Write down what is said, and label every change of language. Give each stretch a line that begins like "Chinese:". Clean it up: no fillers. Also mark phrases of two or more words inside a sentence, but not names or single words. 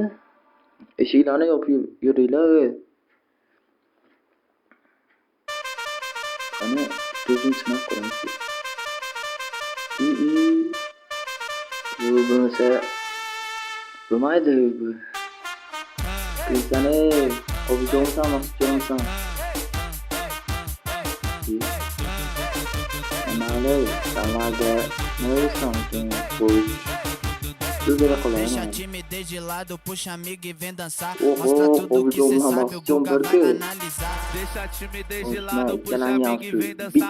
Uzbek: Eshiklarni yopib yuringlar. Qani, ko'zim sinab ko'ramiz. Bu bo'lmasa bo'lmaydi bu. Qani, Qobiljonsan, Maqsudjonsan.
Portuguese: Deixa a timidez de lado, puxa amigo e vem dançar. Mostra tudo que cê sabe, o Guga vai analisar. Deixa a timidez de lado, puxa amigo e vem dançar.